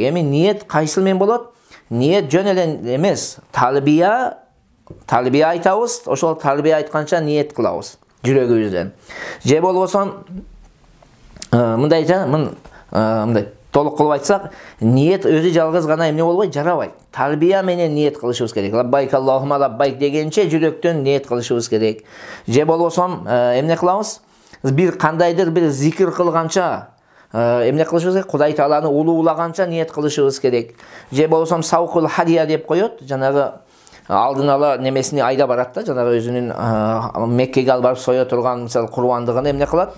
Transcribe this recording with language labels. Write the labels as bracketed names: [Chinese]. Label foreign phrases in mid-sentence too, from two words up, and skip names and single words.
[Kyrgyz] Эми ниет кайсыл менен болот? Ниет жөн эле эмес, талбия айтабыз, ошол талбия айтканча ниет кылабыз жүрөгүбүздөн. Же болбосо мындай толук кылып айтсак, ниет өзү жалгыз гана эмне болбойт, жарабайт. Талбия менен ниет кылышыбыз керек. [Arabic] لبيك اللهم لبيك [Kyrgyz] дегенче жүрөктөн ниет кылышыбыз керек. Же болбосо эмне кылабыз? Бир кандайдыр бир зикир кылганча эмне кылышыбыз керек? Кудай Тааланы улуулаганча ниет кылышыбыз керек. Же болбосо [Arabic] سوق الهدي [Kyrgyz] деп коёт. Жанагы алдын ала немесини айда барат да, жанагы өзүнүн Меккеге алып барып сое турган мисалы курбандыгын эмне кылат?